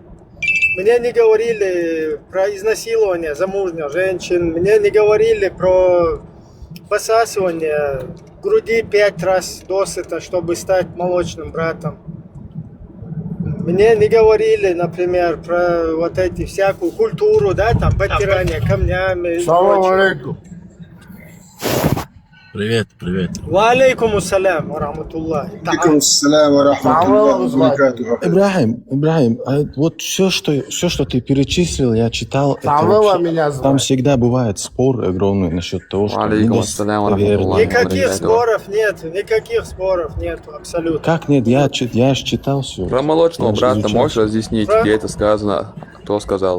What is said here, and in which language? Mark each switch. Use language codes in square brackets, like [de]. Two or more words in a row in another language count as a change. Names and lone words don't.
[ru] Мне не говорили про изнасилование замужних женщин. Мне не говорили про посасывание груди 5 раз досыта, чтобы стать молочным братом. Мне не говорили, например, про вот эти всякую культуру, да, там, подтирание камнями. [ar] سلام عليكم. [ru] Привет. [ar] وعليكم السلام و رحمة الله. عليكم السلام و رحمة الله و بركاته. [ru] Ибрахим, вот все, что ты перечислил, я читал. Там всегда бывает спор огромный насчет того, что Никаких споров нет, абсолютно. Как нет? Я ж читал все. Про молочного брата можешь разъяснить, где это сказано, кто сказал?